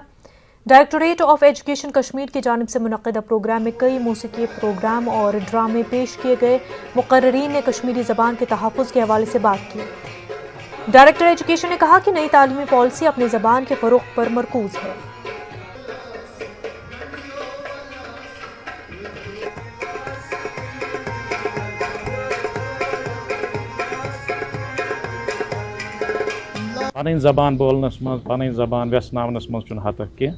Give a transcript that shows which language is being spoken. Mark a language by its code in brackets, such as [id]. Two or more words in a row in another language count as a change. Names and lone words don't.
[ur] ڈائریکٹوریٹ آف ایجوکیشن کشمیر کی جانب سے منعقدہ پروگرام میں کئی موسیقی پروگرام اور ڈرامے پیش کیے گئے. مقررین نے کشمیری زبان کے تحفظ کے حوالے سے بات کی. ڈائریکٹر ایجوکیشن نے کہا کہ نئی تعلیمی پالیسی اپنی زبان کے فروغ پر مرکوز ہے. [ks] پنٕنۍ زبان بولنس منٛز پنٕنۍ زبان ویٚژناونس منٛز چھُنہٕ حتک کینٛہہ.